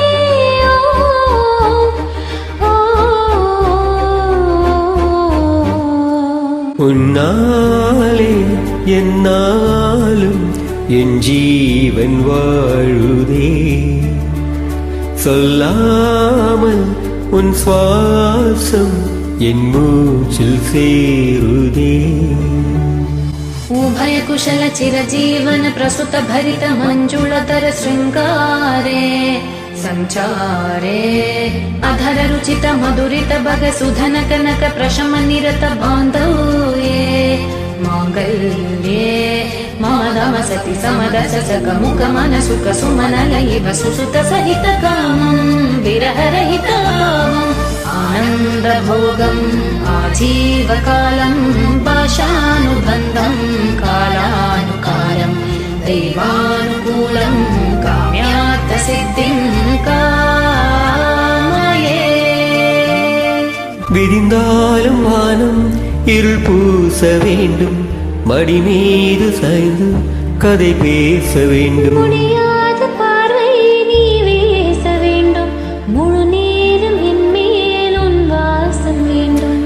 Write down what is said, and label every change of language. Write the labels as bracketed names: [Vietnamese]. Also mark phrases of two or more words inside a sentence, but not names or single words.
[Tamil] உன்னாலே என்னாலும் என் ஜீவன் வாழுதே, சொல்லாமல் உன் சுவாசம் என் மூச்சில் சேருதே. [Sanskrit] उभय कुशल चिरजीवन प्रसुत भरित मंजुलतर शृंगारे संचारे, अधर रुचित मधुरित भग सुधन कनक प्रशम निरत बांधव्ये, मांगल्ये माधव सति समदस सक मुख मन सुख सुमन लयिव सुसुत सहित कामं विरह रहितावम् आनंद भोगम आजीवकालं पाशानुबन्धं कालानुकालं दैवानुकूलं काम्यार्थ सिद्धिं कामये. [Tamil] விரிந்தாலும் வானம் இருள் பூச வேண்டும், மடி மீது சாய்ந்து கதை பேச வேண்டும், முடியாத பார்வை நீ வீச வேண்டும், முழு நேரம் என் மேல் உன் வாசம் வேண்டும்.